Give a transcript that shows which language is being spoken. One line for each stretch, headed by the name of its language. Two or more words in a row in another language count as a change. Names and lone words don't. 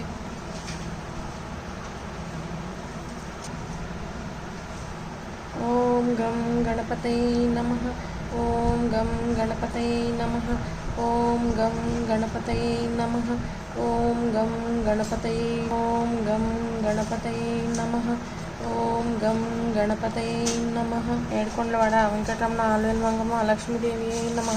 Sanskrit: ॐ गं गणपतये नमः। ॐ गं गणपतये नमः। ॐ गं गणपतये नमः। ॐ गं गणपतये ॐ गं गणपतये नमः। ఓం గం గణపతయే నమః.
Telugu: ఏడుకొండలవాడ వెంకటరమణ ఆలవేలు మంగమ్మ లక్ష్మీదేవి నమః.